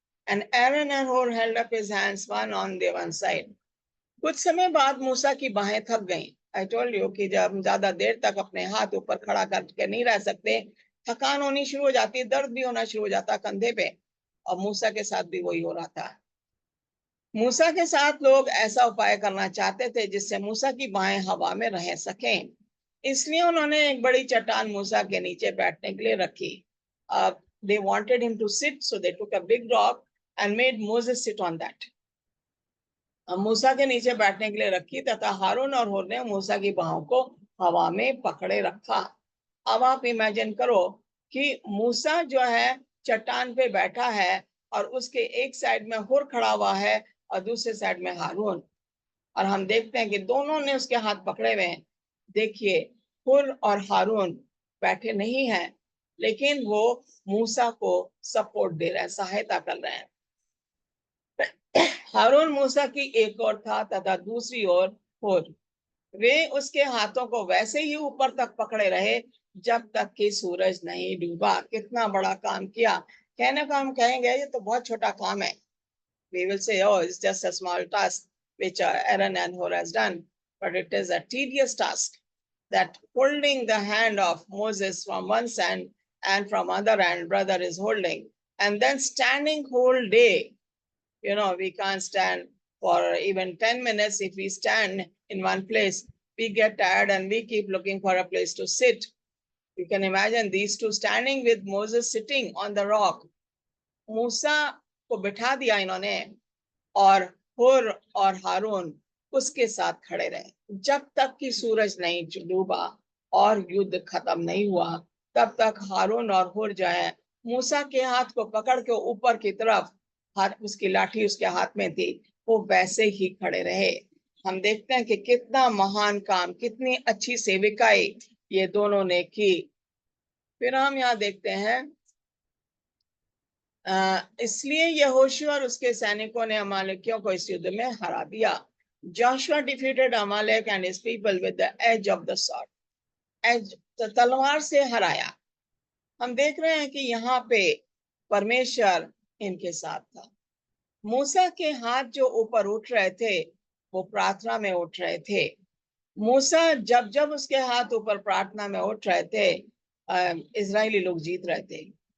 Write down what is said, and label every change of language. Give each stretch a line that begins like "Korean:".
English: And Aaron and Hur held up his hands, one on the one side.
Hindi: कुछ समय बाद मूसा की बाहें थक गईं।
English: I told you
Hindi: कि जब हम ज्यादा देर तक अपने हाथ ऊपर खड़ा करके नहीं रह सकते, थकान होनी शुरू हो जाती, दर्द भी होना शुरू हो जाता कंधे पे, और मूसा के साथ भी वही हो रहा था। मूसा के साथ लोग ऐसा उपाय करना चाहते थे जिससे मूसा की बाहें हवा में रह सकें, इसलिए उन्होंने एक बड़ी चट्टान मूसा के नीचे बैठने के लिए रखी।
English: They wanted him to sit, so they took a big rock and made Moses sit on that.
Hindi: मूसा के नीचे बैठने के लिए रखी, तथा हारून और हुर ने मूसा की बाहों को हवा में पकड़े रखा। अब आप इमेजिन करो कि मूसा जो है चट्टान पे बैठा है, और उसके एक साइड में हुर खड़ा हुआ है और दूसरे साइड में हारून, और हम देखते हैं कि दोनों ने उसके हाथ पकड़े हुए हैं। देखिए, हुर और हारून बैठे नहीं हैं, लेकिन वो मूसा को सपोर्ट दे रहे हैं, सहायता कर रहे हैं। हारून मूसा की एक ओर था तथा दूसरी ओर हुर। वे उसके हाथों को वैसे ही ऊपर तक पकड़े रहे जब तक कि सूरज नहीं डूबा। कितना बड़ा काम किया! कहने को हम कहेंगे ये तो बहुत छोटा काम है,
English: we will say, oh, it's just a small task which Aaron and Hur has done, but it is a tedious task, that holding the hand of Moses from one side and from other hand brother is holding, and then standing whole day. You know, we can't stand for even 10 minutes. If we stand in one place, we get tired and we keep looking for a place to sit. You can imagine these two standing with Moses sitting on the rock.
Hindi: मूसा को बिठा दिया इन्होंने, और हुर और हारून उसके साथ खड़े रहे जब तक कि सूरज नहीं डूबा और युद्ध खत्म नहीं हुआ। तब तक हारून और हुर जो है मूसा के हाथ को पकड़ के ऊपर की तरफ, हाथ उसकी लाठी उसके हाथ में थी, वो वैसे ही खड़े रहे। हम देखते हैं कि कितना महान काम, कितनी अच्छी सेविकाई ये दोनों ने की। फिर हम यहाँ देखते हैं, इसलिए यहोशू और उसके सैनिकों ने अमालेकियों को इस युद्ध में हरा दिया।
English: Joshua defeated Amalek and his people with the edge of the sword.
Hindi: As तलवार से हराया। हम देख रहे हैं कि यहाँ पे परमेश्वर इनके साथ था। मूसा के हाथ जो ऊपर उठ रहे थे वो प्रार्थना में उठ रहे थे। मूसा जब जब उसके हाथ ऊपर प्रार्थना में उठ रहे थे, इजरायली लोग जीत रहे थे।